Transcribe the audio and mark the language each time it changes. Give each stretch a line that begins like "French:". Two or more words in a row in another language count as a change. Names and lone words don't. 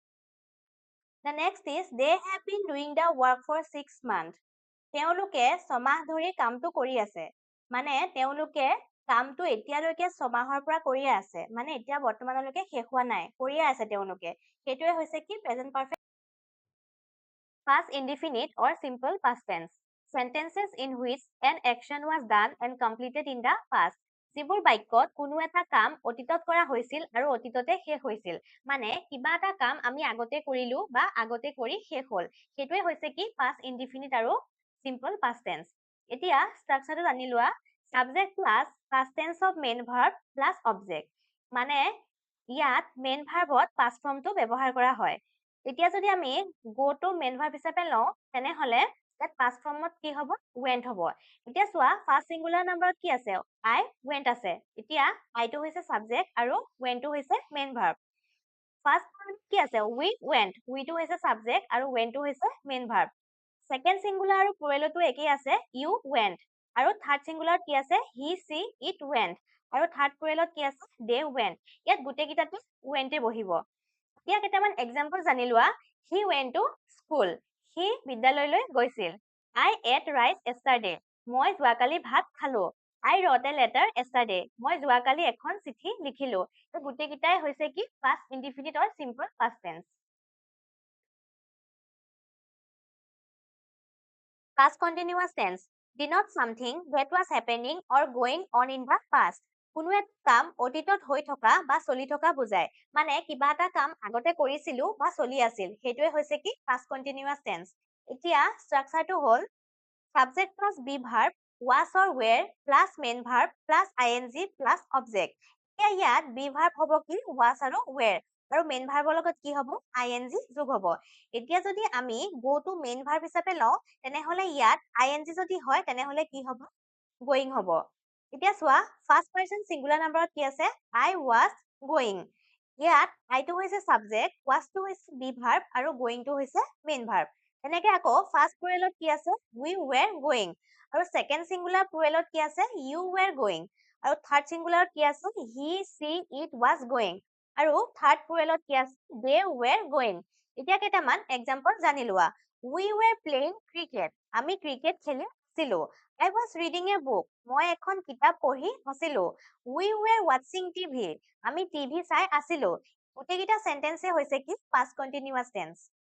English: The next is they have been doing the work for 6 months
Assamese: তেওঁলোকে ছমাহ ধৰি কামটো কৰি আছে মানে তেওঁলোকে কামটো এতিয়ালৈকে ছমাহৰ পৰা কৰিয়ে আছে মানে এতিয়া বৰ্তমানলৈকে শেষ হোৱা নাই কৰিয়ে আছে তেওঁলোকে সেইটোৱে হৈছে কি
English: present perfect past indefinite or simple past tense sentences in which an action was done and completed in the past
Assamese: যিবোৰ বাক্যত কোনো এটা কাম অতীতত কৰা হৈছিল আৰু অতীততে শেষ হৈছিল মানে কিবা এটা কাম আমি আগতে কৰিলো বা আগতে কৰি শেষ হ'ল সেইটোৱে হৈছে কি
English: past indefinite
Assamese: আৰু
English: simple past tense
Assamese: এতিয়া ষ্ট্ৰাকচাৰটো জানি লোৱা
English: subject plus past tense of main verb plus object
Assamese: মানে ইয়াত
English: main verb past form
Assamese: ব্যৱহাৰ কৰা হয় এতিয়া যদি আমি
English: go to main verb
Assamese: হিচাপে লওঁ তেনেহলে ইয়াত
English: past formত
Assamese: কি হ'ব went হ'ব এতিয়া চোৱা ফাৰ্ষ্ট
English: singular number
Assamese: কি আছে
English: I went
Assamese: আছে এতিয়া I টো হৈছে সাবজেক্ট আৰু went টো হৈছে
English: main verb
Assamese: ফাৰ্ষ্ট কি আছে we টো হৈছে সাবজেক্ট আৰু went টো হৈছে
English: main verb second singular
Assamese: আৰু প্লুৰেলতো একেই আছে
English: you went
Assamese: আৰু
English: third singular
Assamese: কি আছে
English: he she it went
Assamese: আৰু
English: third plural
Assamese: কি আছে
English: they went
Assamese: ইয়াত গোটেইকেইটাতে went এ বহিব এতিয়া কেইটামান এক্সাম্পল জানি লোৱা
English: he went to school
Assamese: সি বিদ্যালয়লৈ গৈছিল
English: I ate rice yesterday
Assamese: মই যোৱাকালি ভাত খালো
English: I wrote a letter yesterday
Assamese: মই যোৱাকালি এখন চিঠি লিখিলো গোটেইকেইটাই হৈছে কি
English: past indefinite or simple past tense past continuous tense denotes something that was happening or going on in the past
Assamese: কোনো এটা কাম অতীতত হৈ থকা বা চলি থকা বুজায় মানে কিবা এটা কাম আগতে কৰিছিলো বা চলি আছিল সেইটোৱে হৈছে কি
English: past continuous tense
Assamese: এতিয়া ষ্ট্ৰাকচাৰটো হ'ল
English: subject plus be verb was or were plus main verb plus ing plus object
Assamese: এতিয়া ইয়াত
English: be verb
Assamese: হ'ব কি was আৰু were আৰু
English: main verb
Assamese: লগত কি হ'ব ing যোগ হ'ব এতিয়া যদি আমি
English: go to main verb
Assamese: হিচাপে লওঁ তেনেহলে ইয়াত ing যদি হয় তেনেহলে কি হ'ব going হ'ব এতিয়া চোৱা
English: first person singular number
Assamese: কি আছে
English: I was going
Assamese: ইয়াত I টো হৈছে সাবজেক্ট was টো হৈছে
English: be verb
Assamese: আৰু going টো হৈছে
English: main verb
Assamese: তেনেকে আকৌ
English: first plural
Assamese: কি আছে
English: we were going
Assamese: আৰু সেকেন্ড
English: singular plural
Assamese: কি আছে
English: you were going
Assamese: আৰু
English: third singular
Assamese: কি আছে
English: he she it was going
Assamese: আৰু
English: third plural
Assamese: কি আছে
English: they were going
Assamese: এতিয়া কেইটামান এক্সাম্পল জানি লোৱা
English: we were playing cricket
Assamese: আমি ক্ৰিকেট খেলি আছিলো
English: I was reading a book
Assamese: মই এখন কিতাপ পঢ়ি আছিলো
English: we were watching TV
Assamese: আমি টিভি চাই আছিলো গোটেইকেইটা সেন্টেন্সে হৈছে কি
English: past continuous tense